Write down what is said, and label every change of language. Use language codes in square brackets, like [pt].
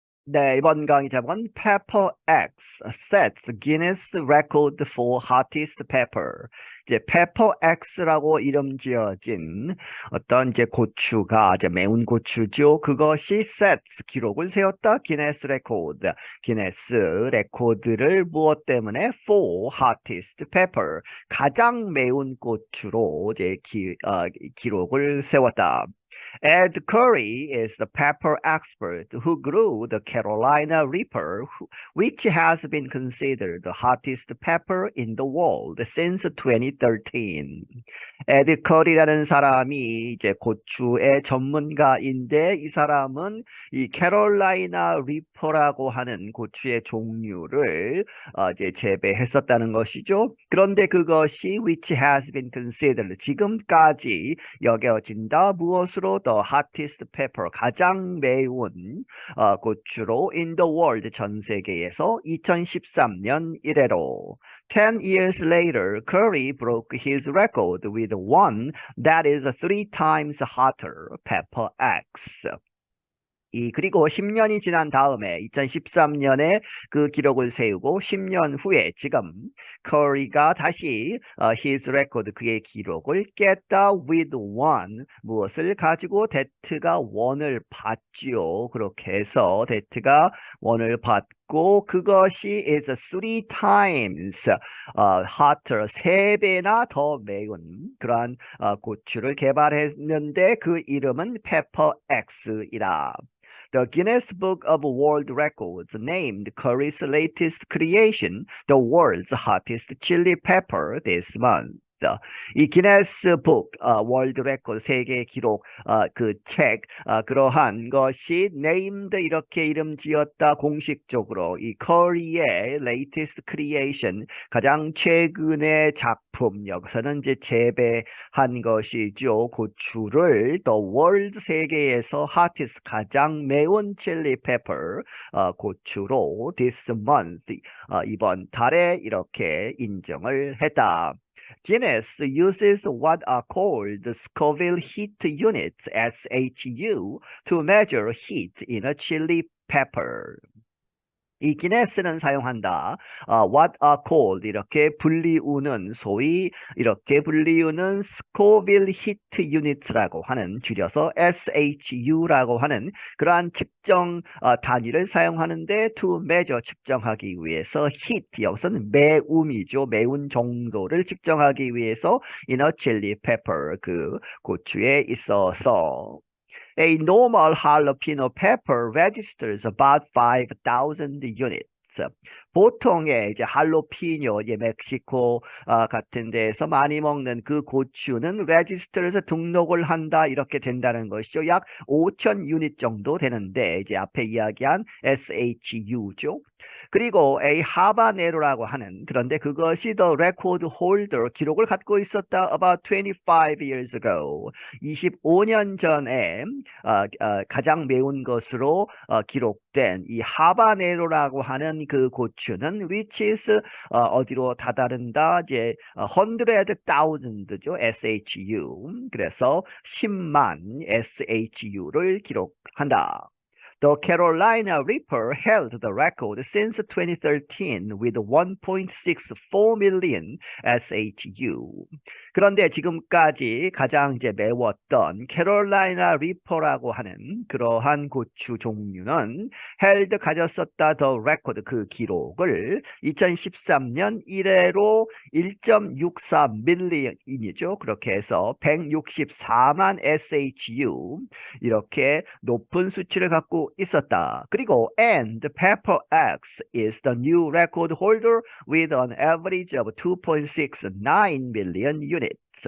[ko] 네, 이번 강의 제목은 [en] Pepper X sets Guinness Record for Hottest Pepper. [ko] 이제 Pepper X라고 이름 지어진 어떤 이제 고추가 이제 매운 고추죠. 그것이 sets 기록을 세웠다. 기네스 레코드. 기네스 레코드를 무엇 때문에? [en] For hottest pepper. [ko] 가장 매운 고추로 이제 기록을 세웠다. [en] Ed Curry is the pepper expert who grew the Carolina Reaper, which has been considered the hottest pepper in the world since 2013. [ko] 에드 커리라는 사람이 이제 고추의 전문가인데 이 사람은 이 캐롤라이나 리퍼라고 하는 고추의 종류를 이제 재배했었다는 것이죠. 그런데 그것이 [en] which has been considered [ko] 지금까지 여겨진다 무엇으로 [en] the hottest pepper [ko] 가장 매운 고추로 [en] in the world [ko] 전 세계에서 2013년 이래로 [en] 10 years later, Curry broke his record with one that is 3 times hotter, Pepper X. [ko] 그리고 10년이 지난 다음에 2013년에 그 기록을 세우고 10년 후에 지금 커리가 다시 [en] his record [ko] 그의 기록을 깼다 [en] with one [ko] 무엇을 가지고 데트가 원을 받지요. 그렇게 해서 데트가 원을 받고 그것이 [en] is 3 times hotter [ko] 3배나 더 매운 그러한 고추를 개발했는데 그 이름은 Pepper X이라. [en] The Guinness Book of World Records named Curry's latest creation the world's hottest chili pepper this month. [ko] 이 기네스 북 월드 레코드 세계 기록 그 책 그러한 것이 named 이렇게 이름 지었다 공식적으로 이 커리의 [en] latest creation [ko] 가장 최근의 작품 여기서는 이제 재배한 것이죠. 고추를 [en] the world [ko] 세계에서 hottest 가장 매운 칠리 페퍼 고추로 [en] this month [ko] 이번 달에 이렇게 인정을 했다. [en] Guinness uses what are called Scoville heat units, SHU, to measure heat in a chili pepper. [ko] 이 기네스는 사용한다. [en] what are called [ko] 이렇게 불리우는 소위 이렇게 불리우는 스코빌 히트 유닛이라고 하는 줄여서 SHU라고 하는 그러한 측정 단위를 사용하는데 [en] to measure [ko] 측정하기 위해서 heat 여기서는 매움이죠. 매운 정도를 측정하기 위해서 [en] in a chili pepper [ko] 그 고추에 있어서 [en] A normal jalapeno pepper registers about 5,000 units. [ko] 보통의 이제 할로피뇨, 멕시코 같은 데에서 많이 먹는 그 고추는 레지스터에서 등록을 한다 이렇게 된다는 것이죠. 약 5,000 유닛 정도 되는데 이제 앞에 이야기한 SHU죠. 그리고 A 하바네로라고 하는 그런데 그것이 [en] the record holder [ko] 기록을 갖고 있었다 [en] about 25 years ago [ko] 25년 전에 가장 매운 것으로 기록된 이 하바네로라고 하는 그 고추는 [en] which is [ko] 어디로 다다른다 이제 100,000죠 SHU 그래서 10만 SHU를 기록한다. [en] The Carolina Reaper held the record since 2013 with 1.64 million SHU. [ko] 그런데 지금까지 가장 이제 매웠던 캐롤라이나 리퍼라고 하는 그러한 고추 종류는 held 가졌었다 [en] the record [ko] 그 기록을 2013년 1회로 1.64 밀리언이죠. 그렇게 해서 164만 SHU 이렇게 높은 수치를 갖고 있었다. [en] 그리고 and Pepper X is the new record holder with an average of 2.69 million units.